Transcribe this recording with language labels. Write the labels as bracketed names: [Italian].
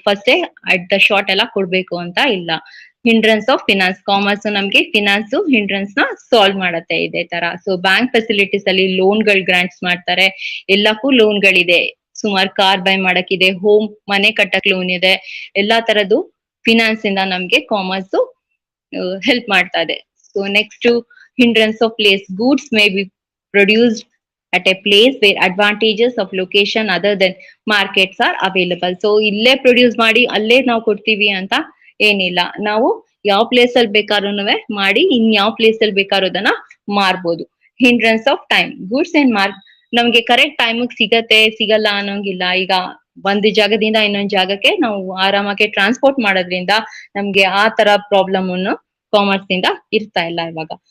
[English] ಫಸ್ಟೇ at the short [Kannada] ಎಲ್ಲ ಕೊಡ್ಬೇಕು ಅಂತ ಇಲ್ಲ. [English] hindrance of finance, [Kannada] ಕಾಮರ್ಸ್ ನಮ್ಗೆ ಫಿನಾನ್ಸ್ ಹಿಂಡ್ರನ್ಸ್ ನ ಸಾಲ್ವ್ ಮಾಡತ್ತೆ ಇದೇ ತರ. ಸೊ ಬ್ಯಾಂಕ್ ಫೆಸಿಲಿಟೀಸ್ ಅಲ್ಲಿ ಲೋನ್ಗಳು ಗ್ರಾಂಟ್ಸ್ ಮಾಡ್ತಾರೆ, ಎಲ್ಲಕ್ಕೂ ಲೋನ್ಗಳಿದೆ. ಸುಮಾರು ಕಾರ್ ಬೈ ಮಾಡಕ್ಕಿದೆ, ಹೋಮ್ ಮನೆ ಕಟ್ಟಕ್ ಲೋನ್ ಇದೆ, ಎಲ್ಲಾ ತರದ್ದು ಫಿನಾನ್ಸ್ ಇಂದ ನಮ್ಗೆ ಕಾಮರ್ಸ್ ಹೆಲ್ಪ್ ಮಾಡ್ತಾ ಇದೆ. [English] So next to hindrance of place, goods may be produced at a place where advantages of location other than markets are available. [Kannada] So ಇಲ್ಲೇ ಪ್ರೊಡ್ಯೂಸ್ ಮಾಡಿ ಅಲ್ಲೇ ನಾವು ಕೊಡ್ತೀವಿ ಅಂತ ಏನಿಲ್ಲ. ನಾವು ಯಾವ ಪ್ಲೇಸ್ ಅಲ್ಲಿ ಬೇಕಾದ್ರೂ ಮಾಡಿ ಯಾವ ಪ್ಲೇಸ್ ಅಲ್ಲಿ ಬೇಕಾದ್ರೂ ಮಾರ್ಬೋದು. [English] hindrance of time, goods and [Kannada] ನಮ್ಗೆ ಕರೆಕ್ಟ್ ಟೈಮಿಗೆ ಸಿಗಲ್ಲ ಅನ್ನೋಂಗಿಲ್ಲ. ಈಗ ಒಂದ್ ಜಾಗದಿಂದ ಇನ್ನೊಂದ್ ಜಾಗಕ್ಕೆ ನಾವು ಆರಾಮಾಗಿ ಟ್ರಾನ್ಸ್ಪೋರ್ಟ್ ಮಾಡೋದ್ರಿಂದ ನಮ್ಗೆ ಆ ತರ ಪ್ರಾಬ್ಲಮ್ ಅನ್ನು ಕಾಮರ್ಸ್ ಇಂದ ಇರ್ತಾ ಇಲ್ಲ ಇವಾಗ.